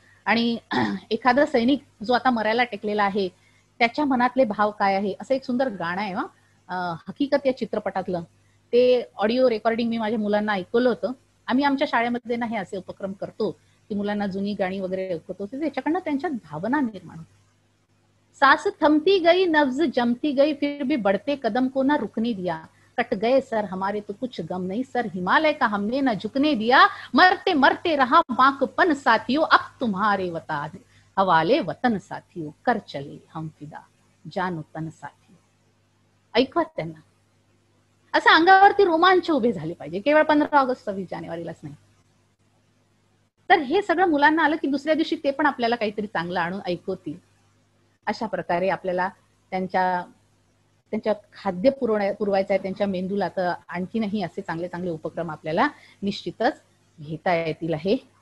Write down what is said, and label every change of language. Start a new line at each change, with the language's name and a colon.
Marathi: आणि एखादा सैनिक जो आता मरायला टेकलेला आहे त्याच्या मनातले भाव काय आहे, असं एक सुंदर गाणं आहे हकीकत या चित्रपटातलं. ते ऑडिओ रेकॉर्डिंग मी माझ्या मुलांना ऐकवलं होतं. आम्ही आमच्या शाळेमध्ये ना हे असे उपक्रम करतो की मुलांना जुनी गाणी वगैरे ऐकवतो, त्याच्याकडनं त्यांच्यात भावना निर्माण होते.
Hindi: सास थमती गई नब्ज जमती गई, फिर भी बढ़ते कदम को ना रुकने दिया, कट गए सर हमारे तो कुछ गम नहीं, सर हिमालय का हमने न झुकने दिया, मरते मरते रहा बांकपन साथियों, अब तुम्हारे वतन हवाले वतन साथियों, कर चले हम फिदा जान वतन साथियों.
Marathi: ऐकवा त्यांना, असं अंगावरती रोमांच उभे झाले पाहिजे, केवळ 15 ऑगस्ट 26 जानेवारीलाच नाही. तर हे सगळं मुलांना आलं की दुसऱ्या दिवशी ते पण आपल्याला काहीतरी चांगलं आणून ऐकवतील. अशा प्रकारे आपल्याला त्यांच्या खाद्य पुरवायचं आहे त्यांच्या मेंदूला, तर आणखीनही असे चांगले चांगले उपक्रम आपल्याला निश्चितच घेता येतील आहे.